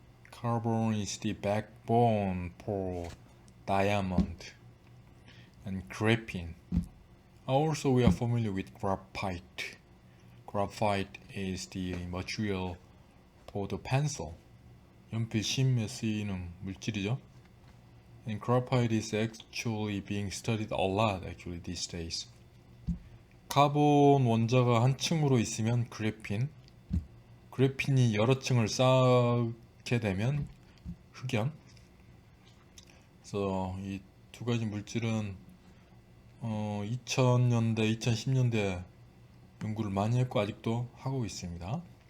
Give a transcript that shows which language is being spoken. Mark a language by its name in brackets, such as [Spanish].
[English] Carbon is the backbone for diamond and graphene. Also, we are familiar with graphite. Graphite is the material for the pencil. [Korean] 연필 심에 쓰이는 물질이죠. [English] And graphite is actually being studied a lot actually these days. [Korean] 카본 원자가 한 층으로 있으면 그래핀이 여러 층을 쌓게 되면 흑연. 그래서 이 두 가지 물질은 2000년대, 2010년대 연구를 많이 했고 아직도 하고 있습니다.